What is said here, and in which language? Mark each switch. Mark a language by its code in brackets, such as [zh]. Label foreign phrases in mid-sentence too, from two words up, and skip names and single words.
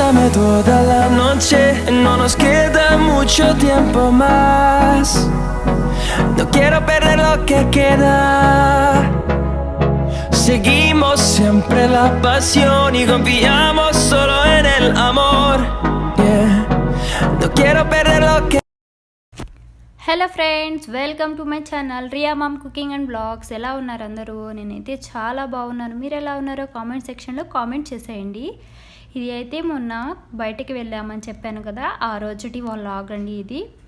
[es] toda la noche, no nos queda mucho tiempo más. No quiero perder lo que queda. Seguimos siempre la pasión y confiamos solo en el amor. Yeah. No quiero perder lo que. [en] Hello friends, welcome to my channel Riya Mom Cooking and Vlogs. [te] ఎలా ఉన్నారు అందరూ? నేనైతే చాలా బాగున్నాను. మీరు ఎలా ఉన్నారో [en] comment section [te] కామెంట్ చేసేయండి. ఇది అయితే మొన్న బయటికి వెళ్ళామని చెప్పాను కదా, ఆ రోజుటి వ్లాగ్ అండి ఇది.